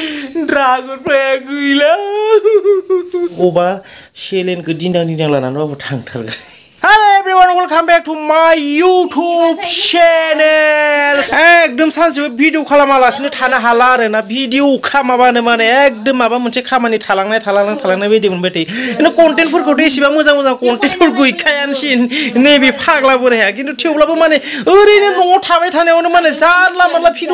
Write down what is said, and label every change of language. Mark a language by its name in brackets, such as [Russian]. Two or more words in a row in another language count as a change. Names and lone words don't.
[Bodo] ड्रागनफ्राया गैला अबा सेलेनखौ दिन्दां लानानैबाबो थांथारगोन [English] Hello everyone, welcome back to my YouTube channel. [Bodo] एकदम सानसेबो भिडिअ खालामालासिनो थानो हाला आरोना भिडिअ खामाबानो माने एकदम माबा मोनसे खामानि थालांनाय बायदि मोनबाय थायो कन्टेन्टफोरखौथ' एसेबां मोजां कन्टेन्टफोर गैखायानोसै नैबे फाग्ला बोराया खिन्थु थेवब्लाबो माने ओरैनो न'आव थाबाय थानायावनो माने जानला मानला भिडिअ